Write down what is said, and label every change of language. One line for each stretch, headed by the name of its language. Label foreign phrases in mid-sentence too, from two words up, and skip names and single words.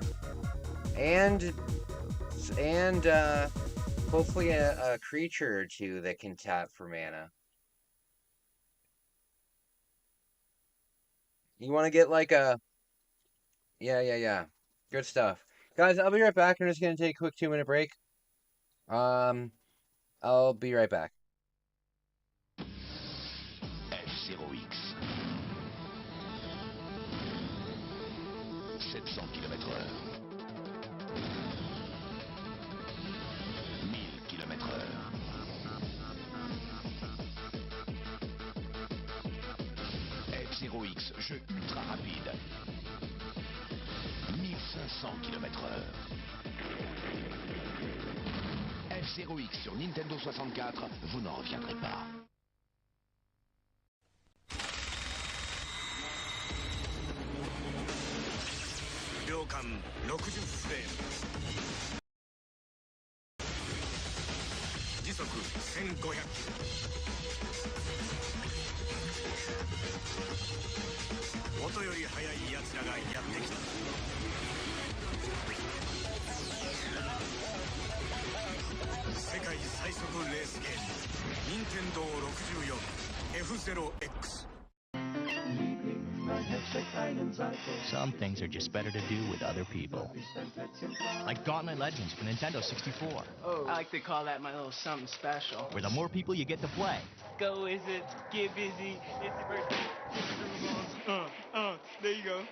English: And hopefully a creature or two that can tap for mana. You want to get like a... Yeah. Good stuff. Guys, I'll be right back. I'm just going to take a quick 2-minute break. I'll be right back.
French: F0X. 700 km/h. 1000 km/h. F0X, jeu ultra rapide. 1500 km/h. F0X sur Nintendo 64, vous n'en reviendrez pas.
Japanese: Ryokan 60 フレーム。時速1500キロ。音より速い奴らがやってきた。世界最速レースゲーム、任天堂64 F0X。
English: Some things are just better to do with other people. Like Gauntlet Legends for Nintendo 64. Oh, I like to call that my little something special. Where the more people you get to play. Go Wizards, get busy, it's your birthday, there you go.